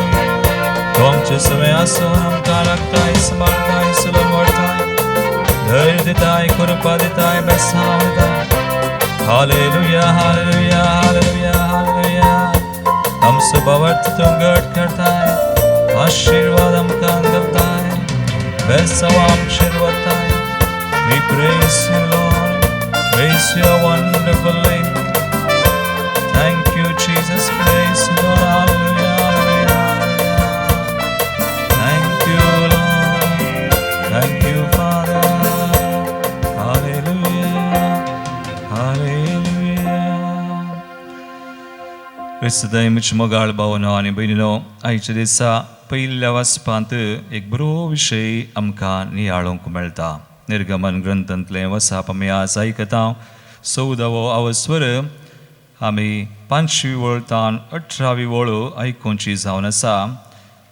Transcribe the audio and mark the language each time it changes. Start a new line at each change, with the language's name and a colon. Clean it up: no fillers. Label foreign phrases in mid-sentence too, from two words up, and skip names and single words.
Konkani: तो आमचे समें आसून आमकां राखताय सांबाळताय सलून व्हरताय धैर्य दिताय कृपा दिताय बेसांव दिताय हालेलुया हालेलुया हालेलुया हालेलुया आमचो बावर्थ तूं घट करताय आशीर्वाद आमकां दिताय बेसांव आमचेर वताय
English: We praise you Lord praise your wonderful name thank you Jesus praise you Lord hallelujah thank you Lord thank you Father hallelujah hallelujah Christday mich
Konkani: mogal bawno ani beinino आयच्या दिसा पहिल्या वाचपांत एक बरो विशय आमकां नियाळूंक मेळटा निर्गमन ग्रंथांतलें वचप आमी आज आयकता 14वो आवस्वर आमी 5वी वळतान 18वी वळू आयकुची जावन आसा